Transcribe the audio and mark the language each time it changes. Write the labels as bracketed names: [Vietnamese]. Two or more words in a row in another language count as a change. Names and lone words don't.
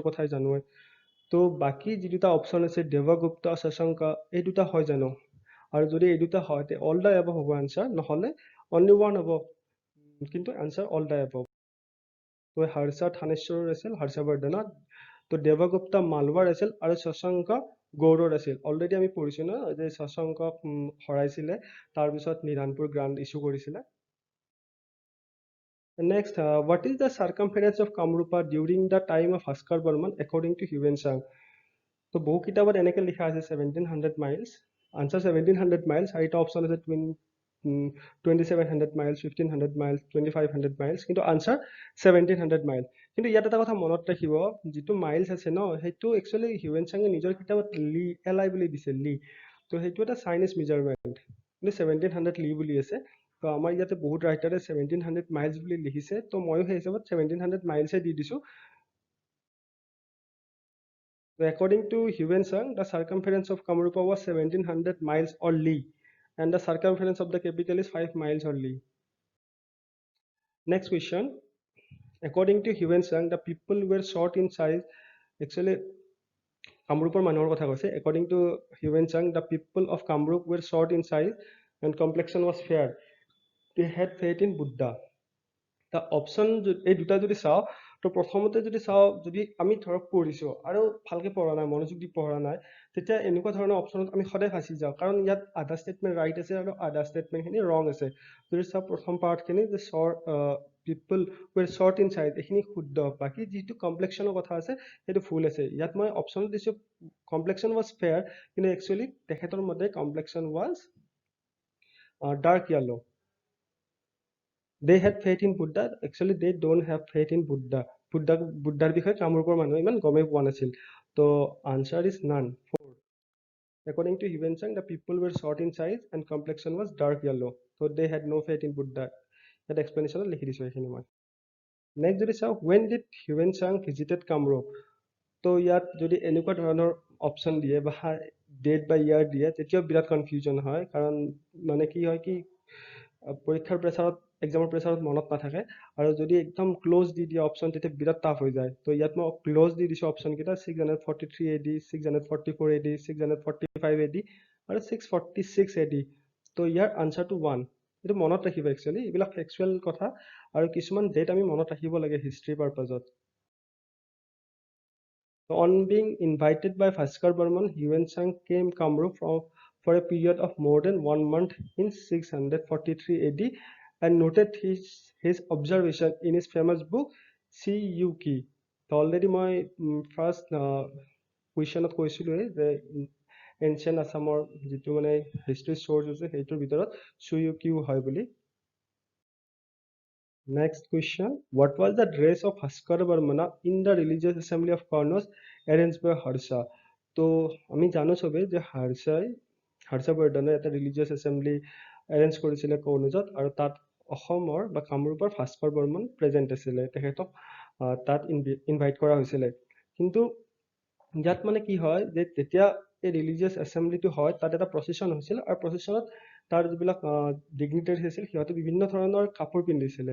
[Assamese] কথাই জানোৱে তো বাকি যি দুটা অপশ্যন আছে দেৱগুপ্ত শশাংকা এই দুটা হয় জানো আৰু যদি এই দুটা হয় তে [English] all the above [Assamese] হ'ব আনচাৰ নহলে [English] only one [Assamese] হ'ব কিন্তু আনচাৰ [English] all the above [Assamese] তো হৰ্ষ থানেশ্বৰ আছিল হৰ্ষবৰ্ধনত তো দেৱগুপ্ত মালৱাৰ আছিল আৰু শশাংক গৌড়ৰ আছিল অলৰেডি আমি পঢ়িছো না যে শশাংকক হৰাইছিলে তাৰ পিছত নিধানপুৰ গ্ৰান্ড ইস্যু কৰিছিলে [English] নেক্সট what is the circumference of Kamrupa during the time of Bhaskar Barman according to Huyen Sang [Assamese] তো বহু কিতাপত এনেকৈ লিখা আছে [English] 1700 miles আনসাৰ 1700 miles [Assamese] চাৰিটা অপশ্যন আছে 2700 miles 1500 miles 2500 miles কিন্তু আনসাৰ 1700 miles কিন্তু ইয়াত এটা কথা মনত ৰাখিব যিটো মাইলছ আছে ন সেইটো একচুয়ালি হিউৱেন চাঙে নিজৰ কিতাপত লি এলাই বুলি দিছে লি তো সেইটো এটা চাইনিজ মেজাৰমেন্ট কিন্তু 1700 লি বুলি আছে তো আমাৰ ইয়াতে বহুত ৰাইটাৰে 1700 miles বুলি লিখিছে তো ময়ো সেই হিচাপত 1700 miles দি দিছো [English] So according to Huyen Sang, the circumference of Kamrupa was 1700 miles or li, and the circumference of the capital is 5 miles or li. Next question. According to Huyen Sang, the people were short in size. Actually, Kamrupar [Assamese] মানুহৰ কথা কৈছে. [English] According to Huyen Sang, the people of Kamrup were short in size and complexion was fair. They had faith in Buddha. The option [Assamese] এই দুটা যদি চাও তো প্ৰথমতে যদি চাও যদি আমি ধৰক পঢ়িছো আৰু ভালকে পঢ়া নাই মনোযোগ দি পঢ়া নাই তেতিয়া এনেকুৱা ধৰণৰ অপচনত আমি সদায় ফাঁচি যাওঁ কাৰণ ইয়াত আধা ষ্টেটমেন্ট ৰাইট আছে আৰু আধা ষ্টেটমেন্ট খিনি ৰং আছে যদি চাও প্ৰথম পাৰ্ট খিনি যে [English] people were short in size [Assamese] এখিনি শুদ্ধ বাকি যেটো কমপ্লেক্সনৰ কথা আছে সেইটো ফুল আছে ইয়াত মই অপচন দিছো কমপ্লেক্সন [English] was fair [Assamese] কিন্তু একচুয়ালি তেখেতৰ মতে কমপ্লেক্সন [English] was dark yellow they had faith in Buddha actually they don't have faith in [Assamese] Buddhaৰ বিষয়ে কামৰূপৰ মানুহে ইমান গমে পোৱা নাছিল তো [English] answer is none 4 according to Huyen Sang the people were short in size and complexion was dark yellow so they had no faith in Buddha that explanation [Assamese] লিখি দিছো এখিনি মই [English] next যদি চাও when did Huyen Sang visited Kamrup তো [Assamese] ইয়াত যদি এনেকুৱা ধৰণৰ অপচন দিয়ে বা ডেট বা ইয়াৰ দিয়ে তেতিয়া বিৰাট কনফিউজন হয় কাৰণ মানে কি হয় কি পৰীক্ষাৰ প্ৰেছাৰত এক্সামৰ প্ৰেছাৰত মনত নাথাকে আৰু যদি একদম ক্লোজ দি দিয়া অপচন তেতিয়া বিৰাট টাফ হৈ যায় তো ইয়াত মই ক্লোজ দি দিছো অপচন কেইটা 643 AD 644 AD 645 AD আৰু 646 AD তো ইয়াৰ আনসাৰটো 1 এটো মনত ৰাখিব একচুয়ালি এইবিলাক ফেকচুৱেল কথা আৰু কিছুমান ডেট আমি মনত ৰাখিব লাগে হিষ্ট্ৰী পাৰপাজত [English] On being invited by Bhaskar Barman, Yuan came Kamrup for a period of more than 1 month in 643 AD and noted his observation in his famous book Siyuki. So already my first [Assamese] কুৱেশ্যনত কৈছিলোঁৱে যে এনচিয়েণ্ট আছামৰ যিটো মানে হিষ্ট্ৰী চ'ৰ্চ আছে সেইটোৰ ভিতৰত চুয়ুকিও হয় বুলি। [English] Next question, what was the dress of Bhaskar Barmana in the religious assembly of Karnos arranged by Harsha? [Assamese] তো আমি জানো চবে যে হাৰ্ষা বৰ্ধনে এটা [English] religious assembly [Assamese] এৰেঞ্জ কৰিছিলে কৰ্ণজত আৰু তাত অসমৰ বা কামৰূপৰ ভাস্কৰ বৰ্মন প্ৰেজেণ্ট আছিলে, তেখেতক তাত ইনভাইট কৰা হৈছিলে। কিন্তু ইয়াত মানে কি হয় যে যেতিয়া এই [English] religious assembly [Assamese] হয় তাত এটা প্ৰচেছন হৈছিল আৰু প্ৰচেছনত তাৰ যিবিলাক ডিগনিটাৰীজ আছিল সিহঁতে বিভিন্ন ধৰণৰ কাপোৰ পিন্ধিছিলে।